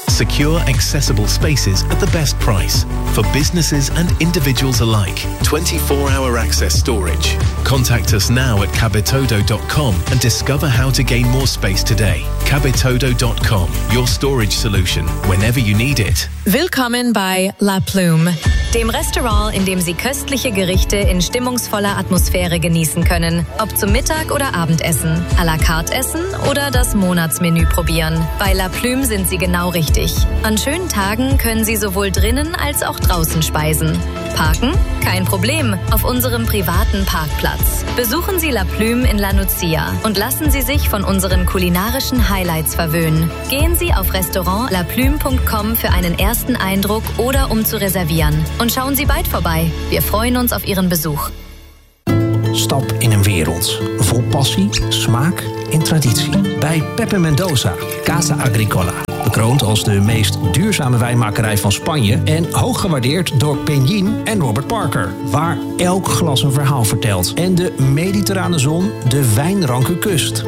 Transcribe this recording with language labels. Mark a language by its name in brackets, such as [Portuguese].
[English] Secure, accessible spaces at the best price. For businesses and individuals alike, 24-hour access storage. Contact us now at cabitodo.com and discover how to gain more space today. cabitodo.com, your storage solution, whenever you need it. [German] Willkommen bei La Plume, dem Restaurant, in dem Sie köstliche Gerichte in stimmungsvoller Atmosphäre genießen können. Ob zum Mittag- oder Abendessen, à la carte essen oder das Monatsmenü probieren. Bei La Plume sind Sie genau richtig. An schönen Tagen können Sie sowohl drinnen als auch draußen speisen. Parken? Kein Problem, auf unserem privaten Parkplatz. Besuchen Sie La Plume in La Nucia und lassen Sie sich von unseren kulinarischen Highlights verwöhnen. Gehen Sie auf restaurantlaplume.com für einen ersten Eindruck oder um zu reservieren. Und schauen Sie bald vorbei. Wir freuen uns auf Ihren Besuch. [Dutch] Stap in een wereld vol passie, smaak en traditie. Bij Pepe Mendoza, Casa Agricola. Bekroond als de meest duurzame wijnmakerij van Spanje en hoog gewaardeerd door Penguin en Robert Parker. Waar elk glas een verhaal vertelt en de mediterrane zon de wijnranke kust.